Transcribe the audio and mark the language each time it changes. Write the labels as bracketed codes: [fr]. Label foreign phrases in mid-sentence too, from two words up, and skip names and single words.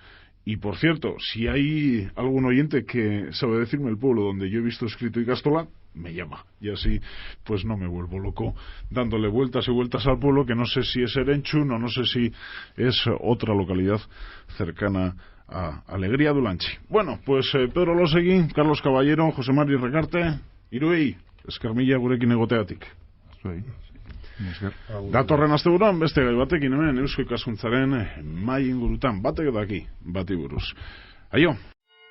[es] Y por cierto, si hay algún oyente que sabe decirme el pueblo donde yo he visto escrito ikastola, me llama, y así pues no me vuelvo loco dándole vueltas y vueltas al pueblo, que no sé si es Erenchun o no sé si es otra localidad cercana a Alegría Dulanchi. Bueno, pues [eu] Pedro Losegui, Carlos Caballero, José Mari Recarte, Iruei, eskermila gurekin egoteatik. Datorren asteburuan beste gai batekin hemen Eusko Ikaskuntzaren mahai ingurutan batek daki bati buruz. Aio!